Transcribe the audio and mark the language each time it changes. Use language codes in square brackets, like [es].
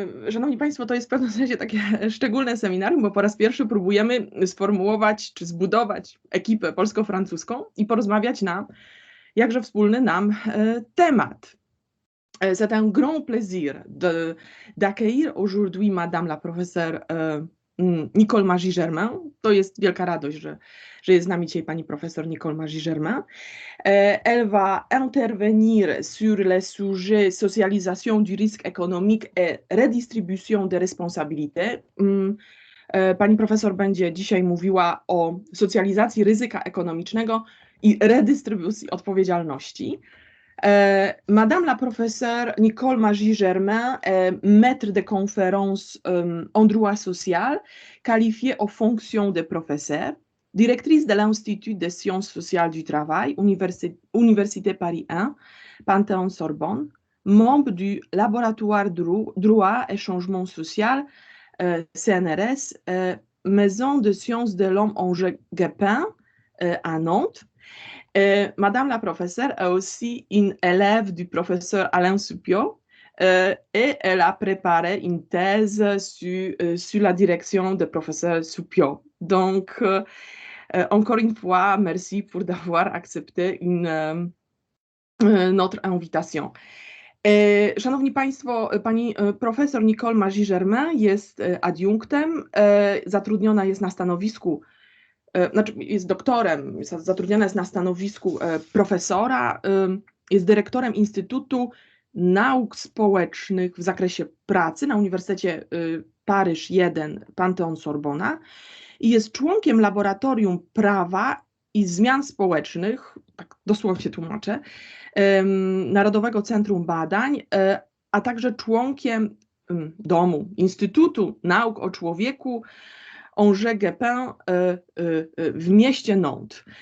[pl] Szanowni Państwo, to jest w pewnym sensie takie szczególne seminarium, bo po raz pierwszy próbujemy sformułować czy zbudować ekipę polsko-francuską i porozmawiać na jakże wspólny nam temat. [fr] C'est un grand plaisir d'accueillir aujourd'hui Madame la professeure Nicole Magie-Germain. [pl] To jest wielka radość, że jest z nami dzisiaj pani profesor Nicole Magie-Germain. [fr] Elle va intervenir sur le sujet socialisation du risque économique et redistribution des responsabilités. [pl] Pani profesor będzie dzisiaj mówiła o socjalizacji ryzyka ekonomicznego i redystrybucji odpowiedzialności. [fr] Madame la professeure Nicole Magie-Germain est maître de conférences en droit social, qualifiée aux fonctions de professeur, directrice de l'Institut des sciences sociales du travail, Université Paris 1, Panthéon-Sorbonne, membre du laboratoire droit et changement social, CNRS, Maison de sciences de l'homme Angers-Guépin à Nantes. Madame la professeure est aussi une élève du professeur Alain Soupiot et elle a préparé une thèse sur la direction du professeur Soupiot. Donc, encore une fois, merci pour d'avoir accepté notre invitation. [pl] Szanowni Państwo, pani profesor Nicole Magie-Germain jest adiunktem, zatrudniona jest na stanowisku, znaczy jest doktorem, zatrudniona jest na stanowisku profesora, jest dyrektorem Instytutu Nauk Społecznych w zakresie pracy na Uniwersytecie Paryż 1 Panthéon-Sorbona i jest członkiem Laboratorium Prawa i Zmian Społecznych, tak dosłownie tłumaczę, Narodowego Centrum Badań, a także członkiem Instytutu Nauk o Człowieku Angers-Guépin w mieście Nantes.